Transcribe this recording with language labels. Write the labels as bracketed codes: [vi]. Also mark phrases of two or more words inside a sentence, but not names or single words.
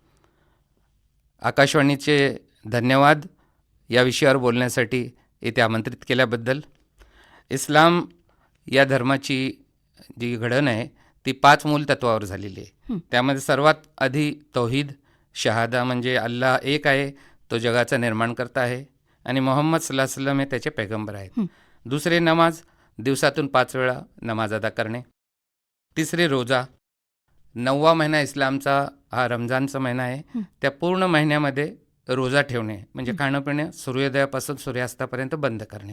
[mr] आकाशवाणीचे धन्यवाद या विषयावर बोलण्यासाठी येथे आमंत्रित केल्याबद्दल. इस्लाम या धर्माची जी घडण आहे ती 5 मूल तत्वावर झालेली आहे. त्यामध्ये सर्वात आधी तौहीद, शहादा म्हणजे अल्लाह एक आहे, तो जगाचा निर्माणकर्ता आहे आणि मोहम्मद [ar] صلى الله عليه وسلم [mr] हे त्याचे पैगंबर आहेत. दुसरे नमाज, दिवसातून 5 वेळा नमाज अदा करणे. तिसरे रोजा. 9वा महिना इस्लामचा हा रमजानचा महिना आहे. त्या पूर्ण महिन्यामध्ये रोजा ठेवणे म्हणजे खाणं पिणं सूर्योदयापासून सूर्यास्तापर्यंत बंद करणे.